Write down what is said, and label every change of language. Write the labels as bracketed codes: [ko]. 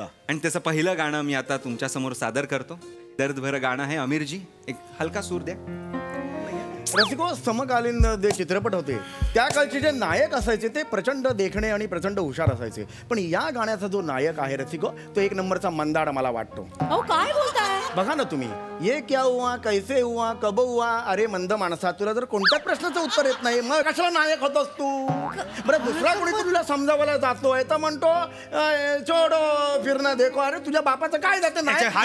[mr] आणि त्याचं पहिलं गाणं मी आता तुमच्या समोर सादर करतो. दर्द भरं गाणं आहे. अमीरजी एक हलका सूर द्या. रसिको समकालीन जे चित्रपट होते त्या काळचे जे नायक असायचे ते प्रचंड देखणे आणि प्रचंड हुशार असायचे. पण या गाण्याचा जो नायक आहे रसिको, तो एक नंबरचा मंदाड मला वाटतो. अहो काय बोलताय? बघा ना तुम्ही, [hi] ये क्या हुआ, कैसे हुआ, कब हुआ. [mr] अरे मंद माणसा, तुला जर कोणत्याच प्रश्नाचं उत्तर येत नाही, मग कशाला नायक होतोस तू? बरं दुसरा कोणी तुला समजावायला जातोय तर म्हणतो [hi] छोडो फिरणं देखो. [mr] अरे तुझ्या बापाचं काय जातं नाही.